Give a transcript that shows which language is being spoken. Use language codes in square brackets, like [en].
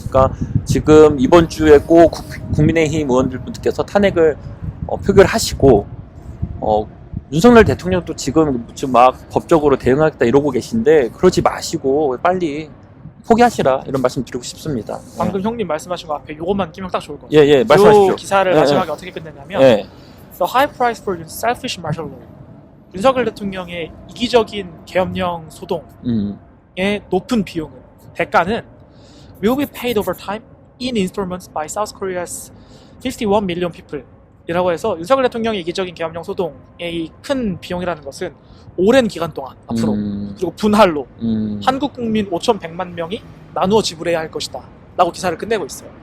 [ko] 그러니까 지금 이번 주에 꼭 국민의힘 의원들분들께서 탄핵을 표결하시고 윤석열 대통령도 지금 막 법적으로 대응하겠다 이러고 계신데 그러지 마시고 빨리 포기하시라 이런 말씀 드리고 싶습니다. 방금 형님 말씀하신 거 앞에 요것만 끼면 딱 좋을 것 같아요. 예, 말씀하십시오. 이 기사를 마지막에 어떻게 끝냈냐면 [en] The high price for selfish martial law. [ko] 윤석열 대통령의 이기적인 계엄령 소동의 높은 비용은 대가는 [en] will be paid over time in installments by South Korea's 51 million people [ko] 이라고 해서 윤석열 대통령의 이기적인 계엄령 소동의 이 큰 비용이라는 것은 오랜 기간 동안 앞으로 그리고 분할로 한국 국민 5,100만 명이 나누어 지불해야 할 것이다 라고 기사를 끝내고 있어요.